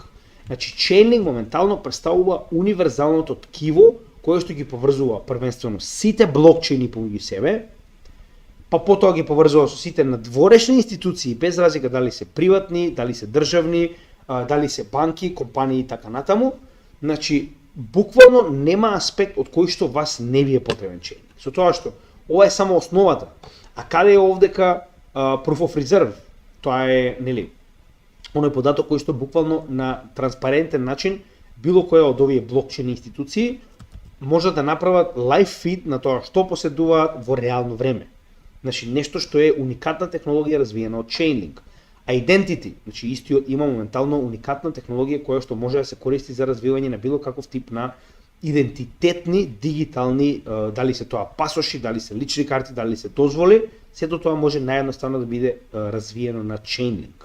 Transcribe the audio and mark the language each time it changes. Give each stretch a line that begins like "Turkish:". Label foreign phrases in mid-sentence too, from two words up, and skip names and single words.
Macedonian: Значи Chainlink моментално представува универзалното ткиво кое што ги поврзува првенствено сите блокчейни помеѓу себе па потоа ги поврзува со сите надворешни институции, без разлика дали се приватни, дали се државни, дали се банки, компании и така натаму. Значи, буквално нема аспект од кој што вас не ви е потребен чейнинг. Со тоа што ова е само основата. А каде е овдека
English: proof of reserve?
Macedonian: Тоа е, нели, оној податок кој што буквално на транспарентен начин било која од овие блокчейн институции може да направат
English: live feed
Macedonian: на тоа што поседуваат во реално време. Значи, нешто што е уникатна технологија развиена од Chainlink. Identity, значи истиот има моментално уникатна технологија која што може да се користи за развивање на било каков тип на идентитетни дигитални, дали се тоа пасоши, дали се лични карти, дали се дозволи, сето тоа може наједноставно да биде развиено на Chainlink.